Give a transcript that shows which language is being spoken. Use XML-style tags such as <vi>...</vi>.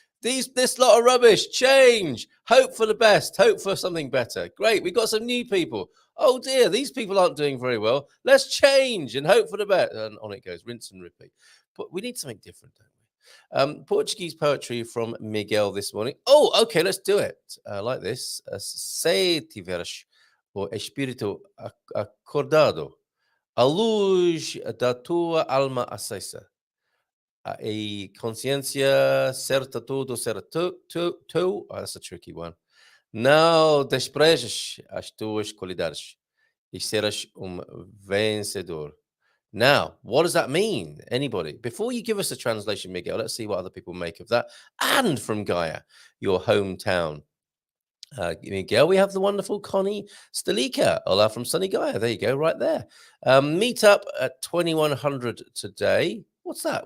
<en>This lot of rubbish, change, hope for the best, hope for something better. Great, we've got some new people. Oh dear, these people aren't doing very well. Let's change and hope for the best. And on it goes, rinse and repeat. But we need something different, don't we? Portuguese poetry from Miguel this morning. Oh, okay, let's do it. Like this.</en> <pt>Se tiveres o espírito acordado, a luz da tua alma acesa, a consciência certa tudo será tu.</pt> <en>That's a tricky one.</en> <pt>Não desprejes as tuas qualidades e serás vencedor.</pt> <en>Now, what does that mean? Anybody? Before you give us a translation, Miguel, let's see what other people make of that. And from Gaia, your hometown. Miguel, we have the wonderful Connie Stalika. Hola from sunny Gaia. There you go, right there. Meet up at 2100 today. What's that?</en>